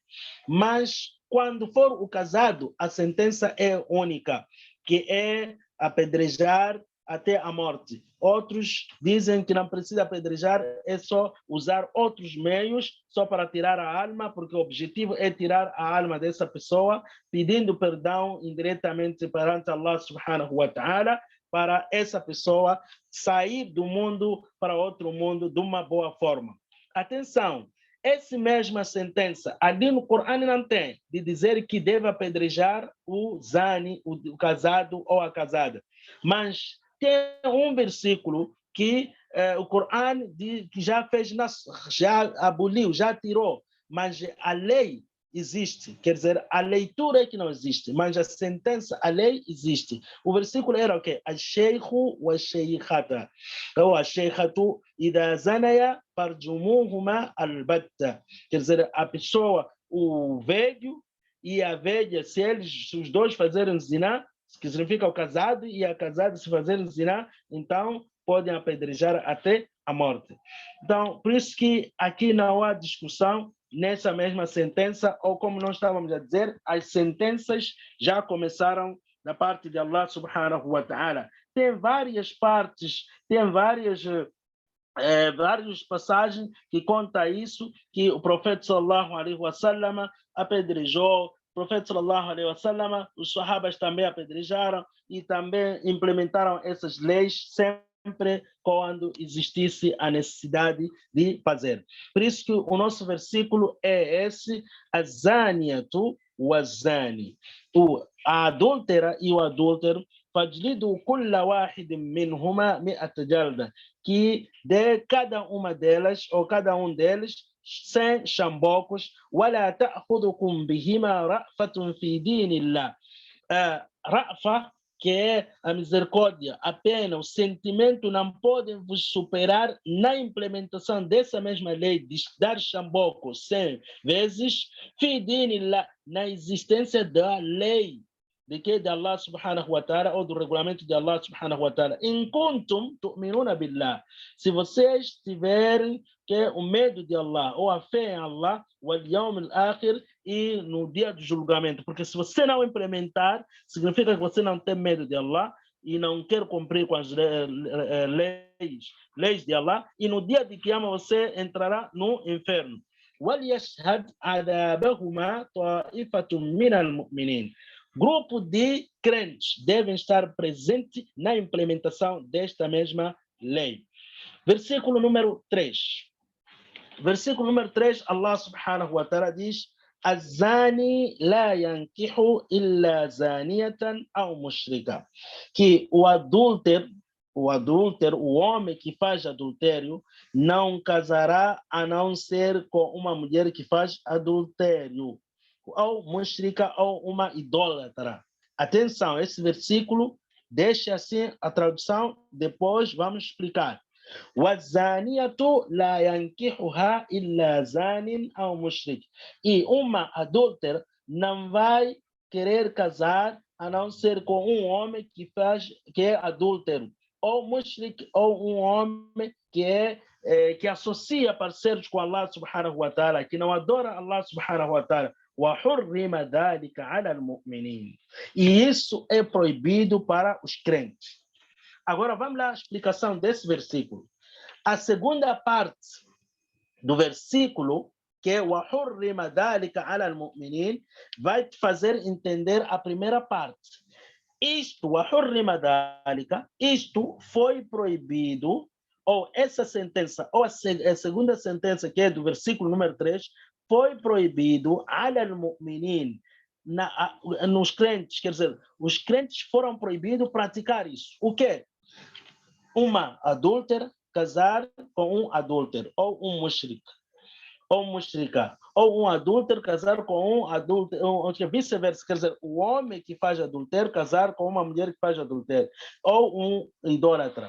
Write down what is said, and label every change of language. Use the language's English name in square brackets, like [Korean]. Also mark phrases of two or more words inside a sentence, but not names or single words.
[Portuguese] Mas quando for o casado, a sentença é única, que é apedrejar até a morte. Outros dizem que não precisa apedrejar, é só usar outros meios só para tirar a alma, porque o objetivo é tirar a alma dessa pessoa, pedindo perdão indiretamente perante Allah [Arabic] سبحانه وتعالى, [Portuguese] para essa pessoa sair do mundo para outro mundo de uma boa forma. Atenção, essa mesma sentença, ali no Corão não tem, de dizer que deve apedrejar o zani, o casado ou a casada. Mas tem um versículo que o Corão que já aboliu, já tirou, mas a lei existe. Quer dizer, a leitura é que não existe, mas a sentença, a lei existe. O versículo era o quê? [Arabic] الشيخ والشيخة. Ou الشيخة إذا زنيا فارجموهما البتة. [Portuguese] Quer dizer, a pessoa, o velho e a velha, se os dois fazerem zina, que significa o casado e a casada se fazerem zina, então podem apedrejar até a morte. Então, por isso que aqui não há discussão nessa mesma sentença, ou como nós estávamos a dizer, as sentenças já começaram da parte de Allah [Arabic] سبحانه وتعالى. [Portuguese] Tem várias partes, tem várias passagens que conta isso, que o profeta [Arabic] صلى الله عليه وسلم [Portuguese] apedrejou, o profeta [Arabic] صلى الله عليه وسلم, [Portuguese] os sahabas também apedrejaram e também implementaram essas leis sempre quando existisse a necessidade de fazer. Por isso que o nosso versículo é esse, [Arabic] الزانية والزاني. [Portuguese] A adúltera e o adúltero, [Arabic] فاجلدوا كل واحد منهما مائة جلدة, [Portuguese] que de cada uma delas, ou cada um deles, 100 chambocos, [Arabic] وَلَا تَأْخُذُكُمْ بِهِمَا رَأْفَةٌ فِي دِينِ اللَّهِ. [Portuguese] Ra'fa, que é a misericórdia, a pena, o sentimento, não podem vos superar na implementação dessa mesma lei de dar chamboco 100 vezes, [Arabic] في دين الله, [Portuguese] na existência da lei de que de Allah [Arabic] سبحانه وتعالى, [Portuguese] ou do regulamento de Allah [Arabic] سبحانه وتعالى. إن كنتم تؤمنون بالله. [Portuguese] Se vocês tiverem que o medo de Allah, ou a fé em Allah, [Arabic] واليوم الآخر, [Portuguese] e no dia do julgamento. Porque se você não implementar, significa que você não tem medo de Allah e não quer cumprir com as leis de Allah, e no dia de Qiyamah você entrará no inferno. [Arabic] وَلْيَشْهَدْ عَذَابَهُمَا طَائِفَةٌ مِّنَ الْمُؤْمِنِينَ. [Portuguese] Grupo de crentes devem estar presentes na implementação desta mesma lei. Versículo número 3. Versículo número 3, Allah [Arabic] سبحانه وتعالى [Portuguese] diz: [Arabic] الزاني لا ينكح إلا زانية أو مشركة. [Portuguese] Que o adúltero, o homem que faz adultério, não casará a não ser com uma mulher que faz adultério, ou mushrika, ou uma idólatra. Atenção, esse versículo deixa assim a tradução, depois vamos explicar. [Arabic] وَالزَّانِيَةُ لَا يَنْكِحُهَا إِلَّا زَانٍ أَوْ مُشْرِكٍ. [Portuguese] E uma adúltera não vai querer casar a não ser com um homem que é adúltero, ou mushrik, ou um homem que associa parceiros com Allah [Arabic] سبحانه وتعالى, [Portuguese] que não adora Allah [Arabic] سبحانه وتعالى. وَحُرِّمَ ذَلِكَ عَلَى الْمُؤْمِنِينَ. [Portuguese] E isso é proibido para os crentes. Agora vamos lá à explicação desse versículo. A segunda parte do versículo, que é [Arabic] وَحُرِّمَ ذَلِكَ عَلَى الْمُؤْمِنِينَ, [Portuguese] vai te fazer entender a primeira parte. [Arabic] وَحُرِّمَ ذَلِكَ, [Portuguese] isto foi proibido, ou essa sentença, ou a segunda sentença, que é do versículo número 3, foi proibido [Arabic] عَلَى الْمُؤْمِنِينَ, [Portuguese] nos crentes, quer dizer, os crentes foram proibidos praticar isso. O quê? Uma adúltera casar com um adúltero, ou um mushrik, ou mushrika, ou um adúltero casar com um adúltero, ou vice-versa, quer dizer, o homem que faz adultério casar com uma mulher que faz adultério, ou um idólatra.